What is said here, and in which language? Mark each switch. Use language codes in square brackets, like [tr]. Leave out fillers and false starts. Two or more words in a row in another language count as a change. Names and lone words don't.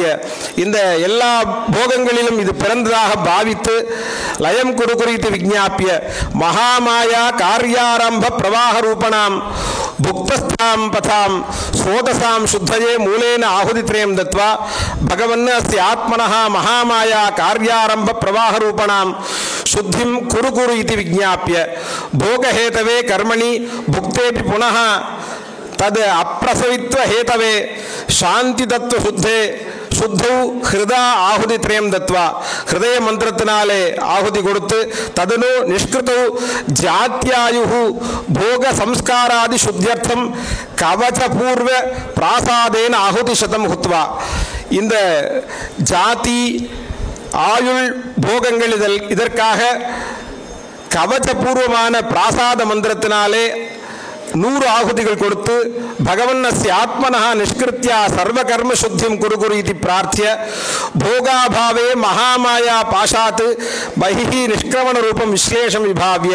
[ta] இந்த எல்லா போகங்களிலும் இது பிறந்ததாக பாவித்து [sa] लयं कुरु कुरु इति विज्ञाप्य महामाया कार्यारम्भ प्रवाह रूपणां भुक्तस्थाम् पदां सोदशां शुद्धये मूलेन आहुतित्रयं दत्वा भगवन् अस्ति आत्मनः महामाया कार्यारम्भ प्रवाह ரூபணாம் शुद्धिं कुरु कुरु इति विज्ञाप्य भोगहेतवे कर्मणि भुक्तेपि पुनः तद् अप्रसवित्व हेतवे शांति तत्व शुद्धे शुद्धौ हृदा आहुतित्रयं दत्वा हृदय [ta] மந்திரத்தினாலே ஆகுதி கொடுத்து [sa] तदनु निष्कृतौ जात्यायुः भोग संस्कारादि शुद्ध्यर्थं कवच पूर्व प्रासादेन आहुति शतं हुत्वा. [ta] இந்த ஜாதி ஆயுள் போகங்கள் இதற்காக கவச்சபூர்வமான பிராசாத மந்திரத்தினாலே 100 ஆகுதிகள் கொடுத்து [sa] भगवन् अस्य आत्मनः निष्कृत्या सर्व कर्म शुद्धिं कुरु कुरु इति प्रार्थ्य भोगाभावे महामाया पाशात् बहिः निष्क्रमण रूपं विश्लेषं विभाव्य.